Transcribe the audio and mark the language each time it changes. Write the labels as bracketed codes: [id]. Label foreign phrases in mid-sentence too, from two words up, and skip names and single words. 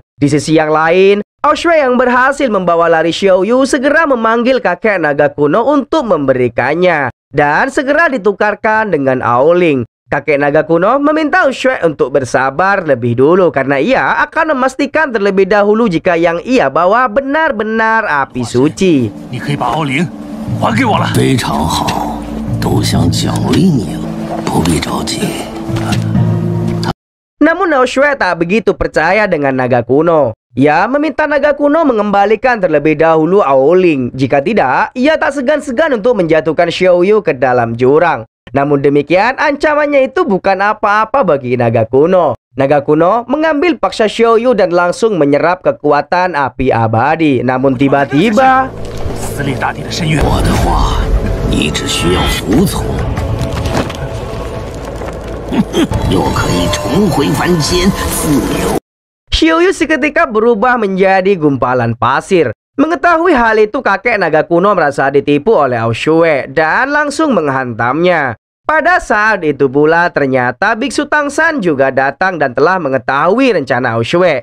[id] Di sisi yang lain, Aushue yang berhasil membawa lari Xiaoyu segera memanggil kakek naga kuno untuk memberikannya dan segera ditukarkan dengan Aoling. Kakek naga kuno meminta Aushue untuk bersabar lebih dulu karena ia akan memastikan terlebih dahulu jika yang ia bawa benar-benar api suci. [zh] 你可以把奥灵还给我了。非常好，都想奖励你了，不必着急。 [id] Namun Aushue tak begitu percaya dengan naga kuno. Ia meminta naga kuno mengembalikan terlebih dahulu Aoling. Jika tidak, ia tak segan-segan untuk menjatuhkan Xiaoyu ke dalam jurang. Namun demikian, ancamannya itu bukan apa-apa bagi naga kuno. Naga kuno mengambil paksa Xiaoyu dan langsung menyerap kekuatan api abadi. Namun tiba-tiba, [zh] 撕裂大地的深渊。我的话，你只需要服从，又可以重回凡间，自由。 [id] Xiaoyu seketika berubah menjadi gumpalan pasir. Mengetahui hal itu, kakek naga kuno merasa ditipu oleh Aoshue dan langsung menghantamnya. Pada saat itu pula ternyata Biksu Tangshan juga datang dan telah mengetahui rencana Aoshue.